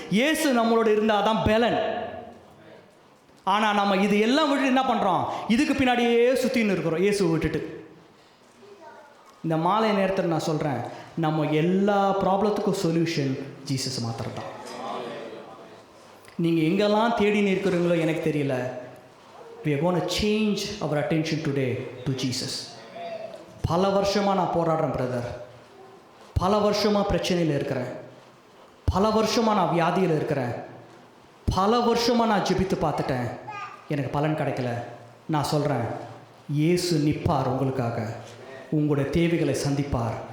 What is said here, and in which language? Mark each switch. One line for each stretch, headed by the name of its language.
Tamil: இயேசு நம்மளோடு இருந்தால் தான் பலன். ஆனால் நம்ம இது எல்லாம் விட்டுட்டு என்ன பண்ணுறோம்? இதுக்கு பின்னாடியே சுற்றின்னு இருக்கிறோம் இயேசு விட்டுட்டு. இந்த மாலை நேரத்தில் நான் சொல்கிறேன், நம்ம எல்லா ப்ராப்ளத்துக்கும் சொல்யூஷன் ஜீசஸ் மாத்திரம் தான். நீங்கள் எங்கெல்லாம் தேடி இருக்கிறீங்களோ எனக்கு தெரியல.
English: we are going to change our attention today to Jesus.
Tamil: பல வருஷமாக நான் போராடுறேன் பிரதர். பல வருஷமாக பிரச்சனையில் இருக்கிறேன். பல வருஷமாக நான் வியாதியில் இருக்கிறேன். பல வருஷமாக நான் ஜெபித்து பார்த்துட்டேன், எனக்கு பலன் கிடைக்கல. நான் சொல்கிறேன், இயேசு நிற்பார் உங்களுக்காக. உங்களுடைய தேவைகளை சந்திப்பார்.